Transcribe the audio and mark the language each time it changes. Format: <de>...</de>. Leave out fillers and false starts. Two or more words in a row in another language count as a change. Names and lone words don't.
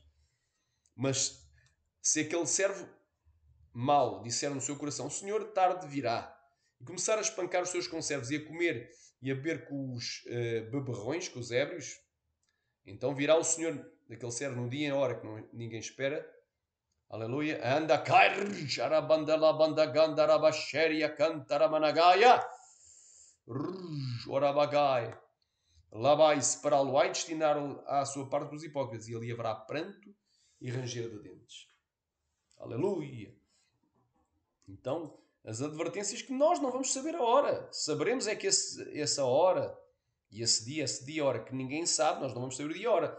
<pt>Mas se aquele servo mau disser no seu coração, o Senhor tarde virá, e começar a espancar os seus conservos e a comer e a beber com os beberrões, com os ébrios, então virá o Senhor daquele servo no dia e na hora que ninguém espera. Aleluia. Anda cair, jarabandala bandaganda rabasheria cantaramanagaia. Orabagai. Lá vai separá-lo e destinar-o à sua parte dos hipócritas, e ali haverá pranto e ranger de dentes. Aleluia. Então, as advertências que nós não vamos saber a hora. Saberemos é que essa hora e esse dia, a hora que ninguém sabe, nós não vamos saber o dia e a hora.</pt>